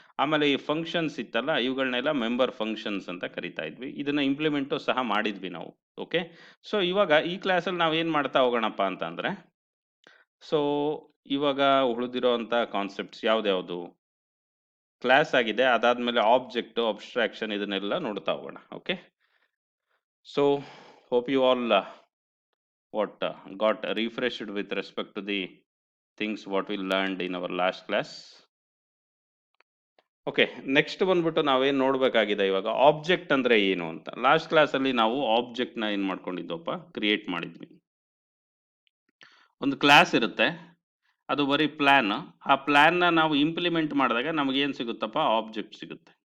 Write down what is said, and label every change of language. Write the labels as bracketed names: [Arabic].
[Kannada] ಆಮೇಲೆ ಈ ಫಂಕ್ಷನ್ಸ್ ಇತ್ತಲ್ಲ, ಇವುಗಳನ್ನೆಲ್ಲ ಮೆಂಬರ್ ಫಂಕ್ಷನ್ಸ್ ಅಂತ ಕರಿತಾ ಇದ್ವಿ. ಇದನ್ನ ಇಂಪ್ಲಿಮೆಂಟು ಸಹ ಮಾಡಿದ್ವಿ ನಾವು. ಓಕೆ, ಸೊ ಇವಾಗ ಈ ಕ್ಲಾಸಲ್ಲಿ ನಾವು ಏನು ಮಾಡ್ತಾ ಹೋಗೋಣಪ್ಪ ಅಂತಂದ್ರೆ, ಸೊ ಇವಾಗ ಉಳಿದಿರೋ ಅಂತ ಕಾನ್ಸೆಪ್ಟ್ಸ್ ಯಾವ್ದ್ಯಾವುದು ಕ್ಲಾಸ್ ಆಗಿದೆ, ಅದಾದ್ಮೇಲೆ ಆಬ್ಜೆಕ್ಟ್, ಅಬ್ಸ್ಟ್ರಾಕ್ಷನ್, ಇದನ್ನೆಲ್ಲ ನೋಡ್ತಾ ಹೋಗೋಣ. [English] Okay, so hope you all what got refreshed with respect to the things what we learned in our last class. [Kannada] Okay, next ಬಂದ್ಬಿಟ್ಟು ನಾವೇನು ನೋಡಬೇಕಾಗಿದೆ ಇವಾಗ, ಆಬ್ಜೆಕ್ಟ್ ಅಂದ್ರೆ ಏನು ಅಂತ. ಲಾಸ್ಟ್ ಕ್ಲಾಸಲ್ಲಿ ನಾವು ಆಬ್ಜೆಕ್ಟ್ನ ಏನು ಮಾಡ್ಕೊಂಡಿದ್ದೋಪ್ಪ, ಕ್ರಿಯೇಟ್ ಮಾಡಿದ್ವಿ. ಒಂದು ಕ್ಲಾಸ್ ಇರುತ್ತೆ, ಅದು ಬರೀ ಪ್ಲಾನ್. ಆ ಪ್ಲಾನ್ನ ನಾವು ಇಂಪ್ಲಿಮೆಂಟ್ ಮಾಡಿದಾಗ ನಮಗೇನು ಸಿಗುತ್ತಪ್ಪ, ಆಬ್ಜೆಕ್ಟ್ ಸಿಗುತ್ತೆ.